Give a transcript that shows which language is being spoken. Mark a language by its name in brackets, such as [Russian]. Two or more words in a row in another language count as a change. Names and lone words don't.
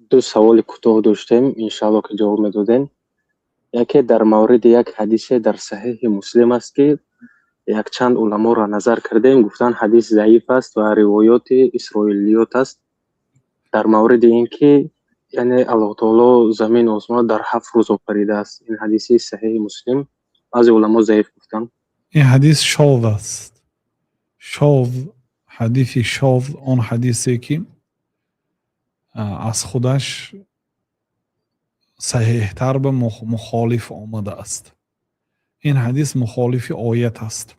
[Tajik] ду саволи кӯтоҳ доштем, иншаалло ки ҷавоб медодем. Яке дар мавриди як ҳадисе дар Саҳиҳи Муслим аст ки якчанд уламоро назар кардем, гуфтанд ҳадис заиф аст ва ривоёти исроилиёт аст. дар мавриди ин ки яъне [Arabic] الله تعالى [Tajik] замину осмонро дар 7 рӯз офаридааст. Ин ҳадиси Саҳиҳи Муслим баъзе уламо заиф гуфтанд. [Persian] این حدیث شاذ است. شاذ، حدیثی شاذ آن حدیثی که از خودش صحیح‌تر به مخالف آمده است. این حدیث مخالف آیت است.